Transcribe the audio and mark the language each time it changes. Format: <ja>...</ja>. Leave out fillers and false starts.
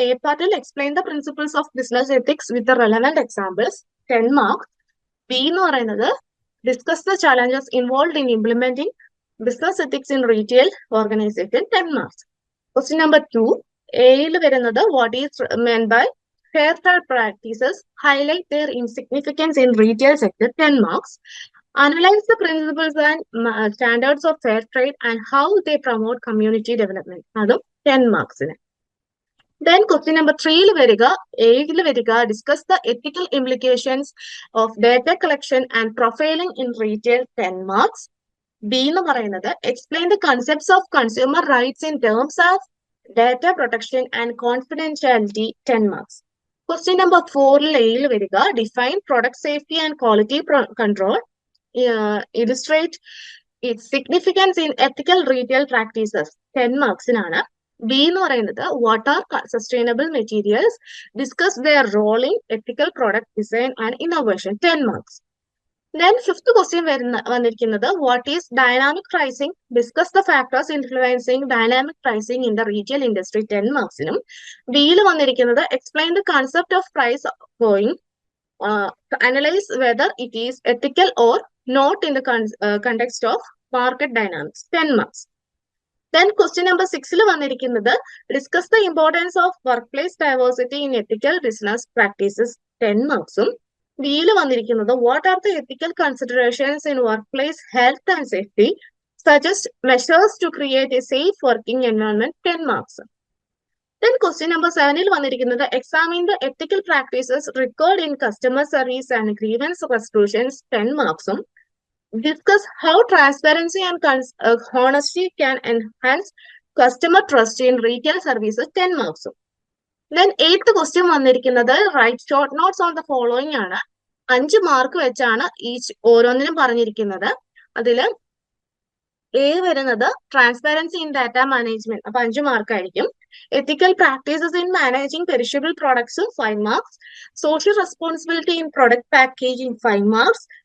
<en>A പാർട്ടിൽ explain the principles of business ethics with relevant examples 10 marks. B</en> <ml>എന്ന് പറയുന്നത്</ml> <en>Discuss the challenges involve in implementing business ethics in retail organisation 10 marks. Question number 2</en> <ml>എയിൽ വരുന്നത്</ml> <en>What is meant by fair trade practices highlight their insignificance in retail sector 10 marks. Analyze the principles and standards of fair trade and how they promote community development.</en> <ml>അതും 10 മാർക്സിന്.</ml> <en>Then question number 3</en> <ml>വരിക, എയിൽ വരിക,</ml> <en>discuss the ethical implications of data collection and profiling in retail 10 marks. B</en> <ml>എന്ന് പറയുന്നത്</ml> <en>explain the concepts of consumer rights in terms of data protection and confidentiality 10 marks. Question number 4</en> <ml>എയിൽ വരിക,</ml> <en>define product safety and quality control. Illustrate its significance in ethical retail practices 10</en> <ml>മാർക്സിനാണ്.</ml> <en>B</en> <ml>എന്ന് പറയുന്നത്</ml> <en>What are sustainable materials, discuss their role in ethical product design and innovation 10 marks. Then fifth question</en> <ml>വന്നിരിക്കുന്നത്</ml> <en>what is dynamic pricing, discuss the factors influencing dynamic pricing in the retail industry 10</en> <ml>മാർക്സിനും. ബിയിൽ വന്നിരിക്കുന്നത്</ml> <en>Explain the concept of price going, analyze whether it is ethical or not in the context of market dynamics 10 marks. Then question number 6</en> <ml>വന്നിരിക്കുന്നത്</ml> <en>discuss the importance of workplace diversity in ethical business practices 10</en> <ml>മാർക്സും. ബിയിൽ വന്നിരിക്കുന്നത്</ml> <en>what are the ethical considerations in workplace health and safety, suggest measures to create a safe working environment 10 marks. Then question number 7</en> <ml>വന്നിരിക്കുന്നത്</ml> <en>examine the ethical practices required in customer service and grievance resolutions 10</en> <ml>മാർക്സും.</ml> <en>Discuss how transparency and honesty can enhance customer trust in retail services 10</en> <ml>മാർക്സും.</ml> <en>Then 8th question</en> <ml>വന്നിരിക്കുന്നത്</ml> <en>write short notes on the following</en> <ml>ആണ്. 5 mark വെച്ചാണ് ഓരോന്നിനും പറഞ്ഞിരിക്കുന്നത്. അതില് A വരുന്നത്</ml> <en>transparency in data management,</en> <ml>അപ്പൊ 5 mark ആയിരിക്കും.</ml> <en>Ethical practices in managing perishable products 5 marks. Social responsibility in product packaging 5 marks.</en>